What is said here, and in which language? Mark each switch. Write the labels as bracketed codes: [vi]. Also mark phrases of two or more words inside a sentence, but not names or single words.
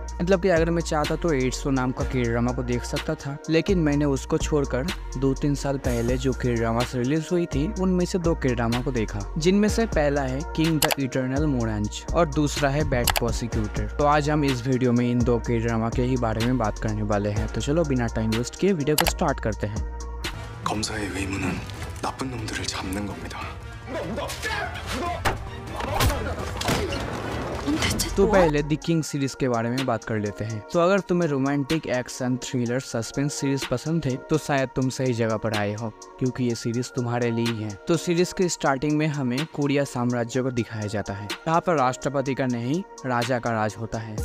[hi] मतलब कि अगर मैं चाहता तो 800 नाम का [en] K drama [hi] को देख सकता था, लेकिन मैंने उसको छोड़कर 2-3 साल पहले जो [en] K drama [hi] रिलीज हुई थी उनमें से 2 [en] K drama [hi] को देखा, जिनमें से पहला है किंग द इटर्नल मोरांज और दूसरा है बैड प्रोसिक्यूटर। तो आज हम इस वीडियो में इन 2 [en] K drama [hi] के ही बारे में बात करने वाले हैं। तो चलो बिना [en] time waste [hi] किए वीडियो को स्टार्ट करते हैं। [ko] 검사의 의무는 나쁜 놈들을 잡는 겁니다. [hi] तो पहले द किंग सीरीज के बारे में बात कर लेते हैं। तो अगर तुम्हें [en] romantic action thriller suspense series [hi] पसंद है तो शायद तुम सही जगह पर आए हो, क्योंकि ये सीरीज तुम्हारे लिए ही है। तो सीरीज के स्टार्टिंग में हमें कोरिया साम्राज्य को दिखाया जाता है, जहाँ पर राष्ट्रपति का नहीं राजा का राज होता है।